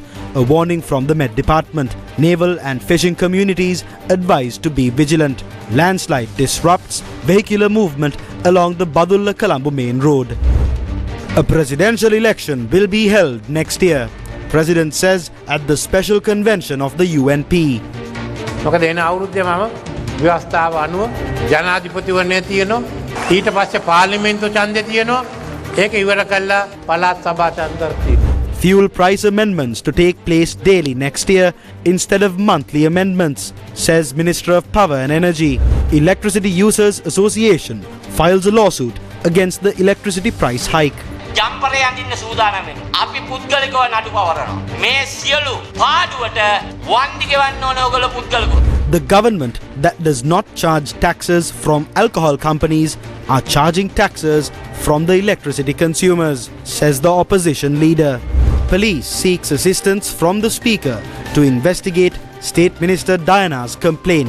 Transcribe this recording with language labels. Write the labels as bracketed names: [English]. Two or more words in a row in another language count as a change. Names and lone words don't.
[English] A warning from the Met Department. Naval and fishing communities advised to be vigilant. Landslide disrupts vehicular movement along the Badulla-Colombo main road. A presidential election will be held next year. President says at the special convention of the UNP. [Sinhala] මොකද එන අවුරුද්දේ මම ව්‍යවස්ථාව අනුව ජනාධිපතිවරණය තියෙනවා ඊට පස්සේ පාර්ලිමේන්තු ඡන්දය තියෙනවා ඒක ඉවර කළා පළාත් සභා ඡන්දය තියෙනවා. [English] Fuel price amendments to take place daily next year instead of monthly amendments, says Minister of Power and Energy. Electricity Users Association files a lawsuit against the electricity price hike. [Sinhala] ජම්පරේ අඳින්න සූදානම් අපි පුද්ගලිකව නඩු පවරනවා මේ සියලු පාඩුවට වන්දි ගෙවන්න ඕන ඔයගොල්ලෝ පුද්ගලිකව. [English] The government that does not charge taxes from alcohol companies are charging taxes from the electricity consumers, says the opposition leader. Police seeks assistance from the speaker to investigate State Minister Diana's complaint.